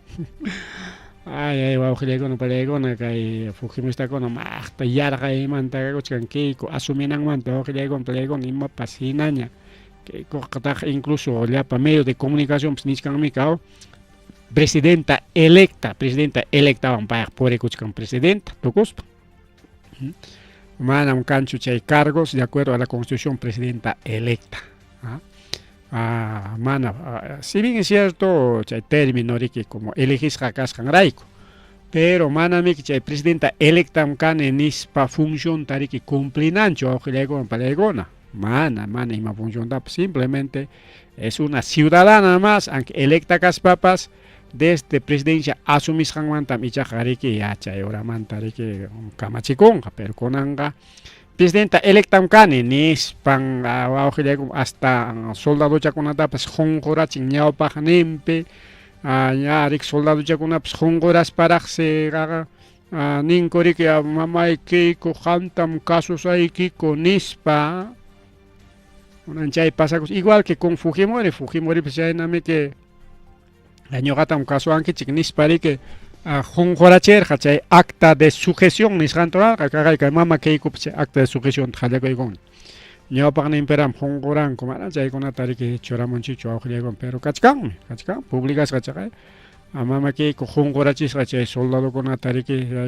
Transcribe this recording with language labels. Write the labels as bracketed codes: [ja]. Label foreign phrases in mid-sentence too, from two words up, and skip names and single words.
[qu] Ay wawqillaykuna palaykuna kay Fujimistakuna maqta yarqaymanta kuchkan Keiko asuminanmanta wawqillaykuna palaykuna imapas hinaña Keikoqtaqa incluso llapa [es] medio de comunicación [qu] nishkanmi kaw presidenta electawan payaq purikuchkan presidenta tukuspa manam kanchu chay [es] cargos de acuerdo a la constitución presidenta electa. Si bien es cierto, [qu] chay término riki como elegis kasqan rayku, pero manami chay presidenta electam kane nispa función tariki cumplinanchu wawqillaykuna palaykuna mana ima función simplemente [es] es una ciudadana más, aunque electa [qu] kaspapas [es] desde presidencia [qu] asumisqanmantam ichaqa riki chay oramanta riki kamachikunqa, pero kunanqa presidenta electam kani nispan wawqillaykuna hasta soldaduchakunatapas qunqurachin ñawpaq nimpi rik soldaduchakunapas qunqurasparaqsi ninku riki mamay Keiko qamtam kasusaykiku nispa chay pasakus [es] igual que con Fujimori pues [qu] chaynami que ñuqatam kasuwankichik nispa riki qunquracherqa chay [es] acta de sujeción [qu] nisqantorarqa kaqayqa mama Keikopas [es] acta de sujeción [qu] qallakuykun ñawpaq nimperam qunquranku mana chaykunata riki churamunchikchu wawqillaykuna pero kachkan publicasqa chaqay mama Keiko qunqurachisqa chay soldadukunata riki